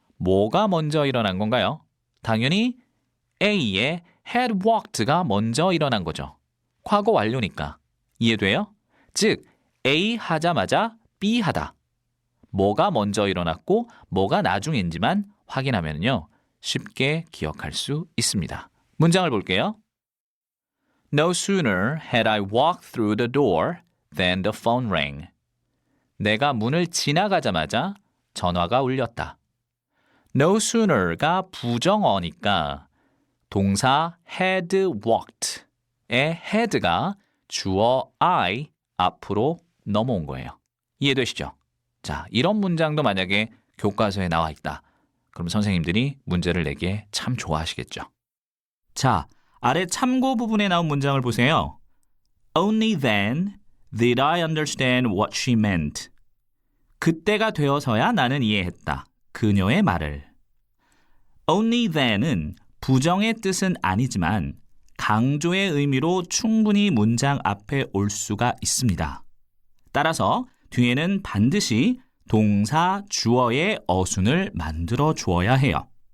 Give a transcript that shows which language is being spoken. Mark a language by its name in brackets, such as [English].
[Korean] 뭐가 먼저 일어난 건가요? 당연히 A의 had walked가 먼저 일어난 거죠. 과거 완료니까. 이해돼요? 즉, A 하자마자 B 하다. 뭐가 먼저 일어났고 뭐가 나중인지만 확인하면요. 쉽게 기억할 수 있습니다. 문장을 볼게요. [English] No sooner had I walked through the door than the phone rang. [Korean] 내가 문을 지나가자마자 전화가 울렸다. No sooner가 부정어니까 동사 had walked의 had가 주어 I 앞으로 넘어온 거예요. 이해되시죠? 자, 이런 문장도 만약에 교과서에 나와 있다. 그럼 선생님들이 문제를 내기에 참 좋아하시겠죠. 자, 아래 참고 부분에 나온 문장을 보세요. [English] Only then did I understand what she meant. [Korean] 그때가 되어서야 나는 이해했다. 그녀의 말을. Only then은 부정의 뜻은 아니지만 강조의 의미로 충분히 문장 앞에 올 수가 있습니다. 따라서 뒤에는 반드시 동사 주어의 어순을 만들어 주어야 해요.